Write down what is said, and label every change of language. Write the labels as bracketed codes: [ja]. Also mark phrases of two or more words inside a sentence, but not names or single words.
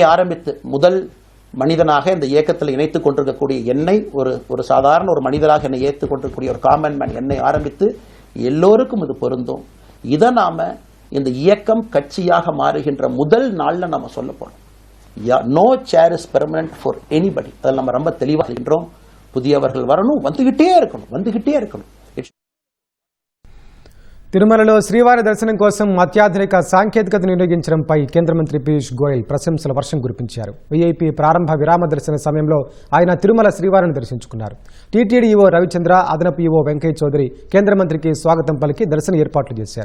[ta] அது என்னை ஆரம்பித்து முதல் மனிதனாக இந்த இயக்கத்தில் இணைத்துக் கொண்டிருக்கக்கூடிய என்னை ஒரு சாதாரண ஒரு மனிதராக என்னை ஏற்றுக் கொண்டிருக்கக்கூடிய ஒரு [en] common man [ta] என்னை ஆரம்பித்து எல்லோருக்கும் இது பொருந்தும். இதை நாம இந்த இயக்கம் கட்சியாக மாறுகின்ற முதல் நாள்ல நம்ம சொல்ல போறோம். [en] No chair is permanent for anybody. [ta] அதில் நம்ம ரொம்ப தெளிவாக இருக்கின்றோம். புதியவர்கள் வரணும், வந்துகிட்டே இருக்கணும். [te] తిరుమలలో శ్రీవారి దర్శనం కోసం అత్యాధునిక సాంకేతికతను వినియోగించడంపై కేంద్ర మంత్రి పీయూష్ గోయల్ ప్రశంసల వర్షం కురిపించారు. వీఐపీ ప్రారంభ విరామ దర్శన సమయంలో ఆయన తిరుమల శ్రీవారిని దర్శించుకున్నారు. టీటీడీ ఈవో రవిచంద్ర, అదనపు ఈవో వెంకయ్య చౌదరి కేంద్ర మంత్రికి స్వాగతం పలికి దర్శన ఏర్పాట్లు చేశారు.